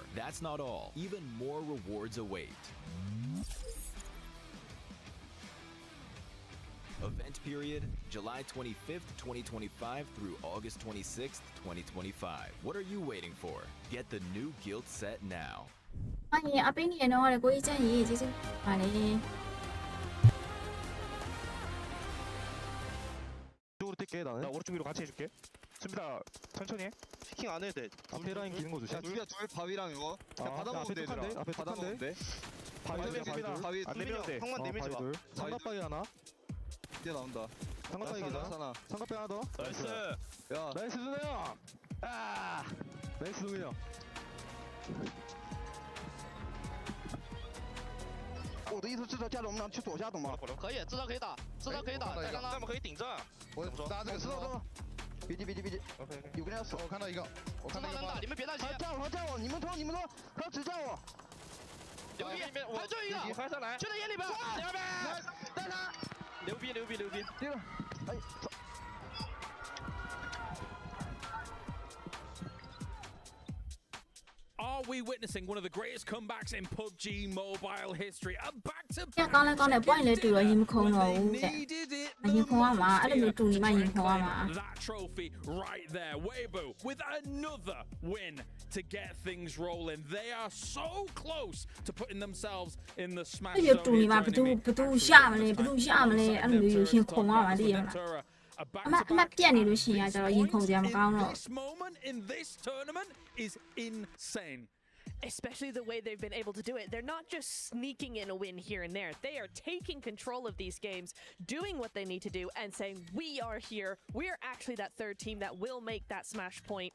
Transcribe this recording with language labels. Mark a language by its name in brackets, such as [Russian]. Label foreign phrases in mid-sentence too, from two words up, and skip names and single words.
[English] That's not all. Even more rewards await. Event period, July 25th, 2025 through August 26th, 2025. What are you waiting for? Get the new guild set now. [Korean] 아니 앞에 있는 애너가 𝐒𝐡𝐨𝐩 지금 아니 쪽으로 뛸게 나는. 나 오른쪽 위로 같이 해줄게. 준비다. 천천히 해. 피킹 안 해도 돼. 앞에 라인 기는 거 조심. 야 둘이야 둘 바위랑 이거. 그냥 받아먹으면 돼 얘들아. 앞에 받아먹으면 돼. 바위 안 내밀어도 돼. 형만 내밀지 마. 삼각바위 하나. 뛰어 나온다. 삼각바위 하나. 삼각바위 하나 더. 나이스. 야 나이스 준호야. 아 나이스 준호야. [Chinese] 我的意思是说，加着我们俩去左下，懂吗？可以，知道可以打，知道可以打，再看他们可以顶着。我打这个知道。别急，有个人要守，我看到一个，我看到能打，你们别担心。叫我，你们冲，他只叫我。牛逼，还就一个，还上来，就在眼里边，牛逼，带他，牛逼，对了，哎。 [English] Are we witnessing one of the greatest comebacks in PUBG Mobile history? A back-to-back [Burmese] ညကောင်းလဲကောင်းတယ်ပွိုင်းလဲတူတော့ရင်မခုံတော့ဘူးတဲ့ရင်ခုံရမှာအဲ့လိုမျိုးတူနေမှရင်ခုံရမှာ [English] That trophy right there. Weibo with another win to get things rolling. They are so close to putting themselves in the smash zone. [Burmese] အဲ့လိုတူနေမှာဘသူရှာမလဲအဲ့လိုမျိုးရင်ခုံရမှာတည်ရမလား အမပြတ်နေလို့ရှိရင်ကျတော့ရင်ခုန်စရာမကောင်းတော့ [English] This moment in this tournament is insane. Especially the way they've been able to do it. They're not just sneaking in a win here and there. They are taking control of these games, doing what they need to do, and saying, we are here. We are actually that third team that will make that smash point.